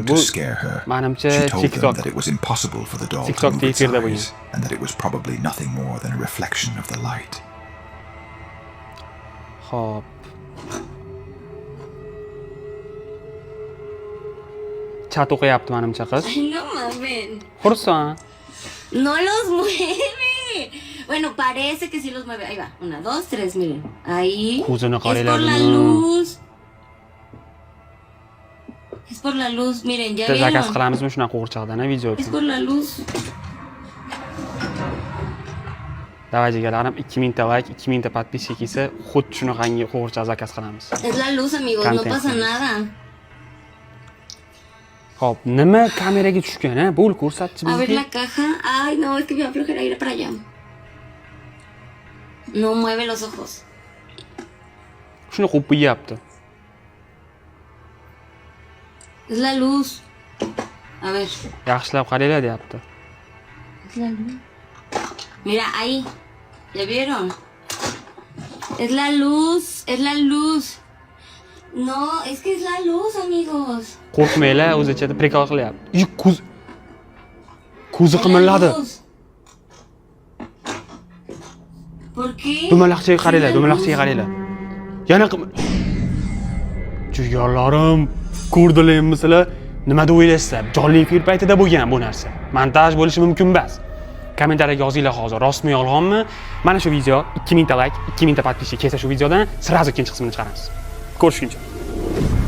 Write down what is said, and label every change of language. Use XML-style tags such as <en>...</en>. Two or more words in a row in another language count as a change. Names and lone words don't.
<uz>Bu menimcha TikTok. TikTokda efirda bo'lgan. Xo'p. Chat o'qiyapti menimcha qiz.</uz> <es>No mames.</es> <uz>Xursand.</uz> <es>No los mueve. Bueno, parece que sí los mueve. Ahí va. 1, 2, 3, miren. Ahí.</es> <uz>Ko'zini</uz> <es>Es por</es> <uz>qaranglar.</uz> <es>la luz. Es por la luz. Miren, ya</es> <uz>Biz zakaz</uz> <es>vieron.</es> <uz>qilamizmi shunaqa qo'rchoqdan video</uz> <es>Es</es> <uz>uchun?</uz> <es>por la luz.</es> <uz>Davay jigarlarim, 2000 ta like, 2000 ta подписчик esa xuddi shunaqangi qo'rchoq zakaz qilamiz.</uz> <es>Es la luz, amigos. No</es> <uz>Content.</uz> <es>pasa nada.</es> <uz>Xo'p, nima kameraga tushgan, ha? Bo'l ko'rsatchi</uz> <es>A ver</es> <uz>bizga.</uz> <es>la caja. Ay, no, es que me va a flojera ir para allá. No mueve los ojos.</es> <uz>Shuni qo'yib qo'yapti.</uz> <es>Es la luz. A ver.</es> <uz>Yaxshilab qaranglar deyapti.</uz> <es>Es la luz. Mira, ahí. ¿Ya vieron? Es la luz. Es la luz. No, es que es la luz, amigos.</es> <uz>Qo'rqmanglar, o'zi ichida prikol qilyapti. Ko'zi</uz> <es>Es la</es> <uz>qimirladi.</uz> <es>luz. ¿Por qué?</es> <uz>Dumaloqchaga qaranglar,</uz> <es>Es la</es> <uz>dumaloqchaga</uz> <es>luz.</es> <uz>qaranglar. Yana jigarlarim, ko'rdilarmi sizlar? Nima deb o'ylaysizlar? Jonli efir paytida bo'lgan bu narsa. Montaj bo'lishi mumkin emas. Kommentariyaga yozinglar hozir, rostmi yolg'onmi? Mana shu video 2000 ta like, 2000 ta подписчик kelsa shu videodan sразу ikkinchi qismini chiqaramiz. Ko'rishguncha.</uz>